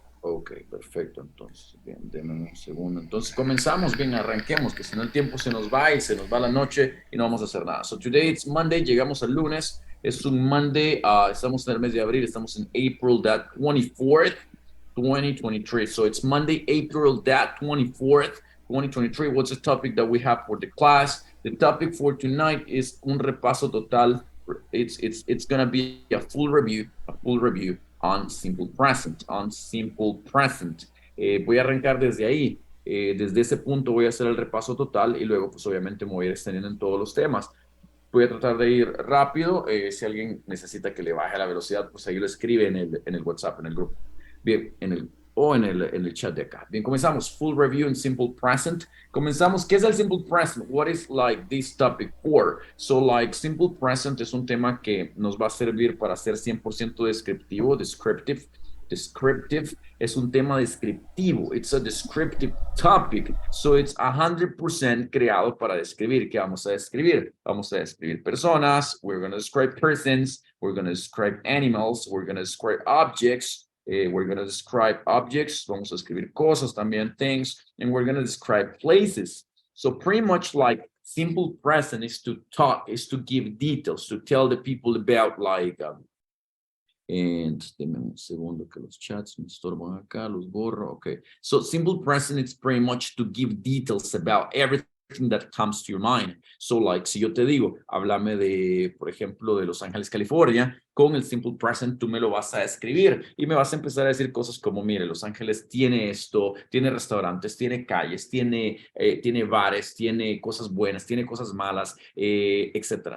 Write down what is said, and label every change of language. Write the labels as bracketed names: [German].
[Spanish] Ok, perfecto. Entonces, bien, denme un segundo. Entonces, comenzamos, bien, arranquemos, que si no el tiempo se nos va y se nos va la noche y no vamos a hacer nada. [English] So, today it's Monday, [Spanish] llegamos al lunes. Es un Monday, estamos en el mes de abril, estamos en [English] April that 24th, 2023. So, it's Monday, April that 24th, 2023. What's the topic that we have for the class? The topic for tonight is [Spanish] un repaso total. [English] It's going to be a full review on simple present, on simple present. [Spanish] Voy a arrancar desde ahí. Desde ese punto voy a hacer el repaso total y luego pues obviamente me voy a ir extendiendo en todos los temas. Voy a tratar de ir rápido. Si alguien necesita que le baje la velocidad, pues ahí lo escribe en el WhatsApp, en el grupo. Bien, en el chat de acá. Bien, comenzamos. [English] Full review in simple present. [Spanish] Comenzamos. ¿Qué es el simple present? [English] What is like this topic for? So like [Spanish] simple present es un tema que nos va a servir para ser 100% descriptivo, descriptive. Descriptive es un tema descriptivo. [English] It's a descriptive topic. So it's 100% [Spanish] creado para describir. ¿Qué vamos a describir? Vamos a describir personas. [English] We're going to describe persons. We're going to describe animals. We're going to describe objects. We're going to describe objects. [Spanish] Vamos a escribir cosas también, things. [English] And we're going to describe places. So pretty much like simple present is to talk, is to give details, to tell the people about like, and [Spanish] denme un segundo que los chats me estorban acá, los borro. [English] Okay. So simple present is pretty much to give details about everything that comes to your mind. So like, [Spanish] si yo te digo, háblame de, por ejemplo, de Los Ángeles, California, con el simple present tú me lo vas a describir y me vas a empezar a decir cosas como, mire, Los Ángeles tiene esto, tiene restaurantes, tiene calles, tiene bares, tiene cosas buenas, tiene cosas malas, etcétera.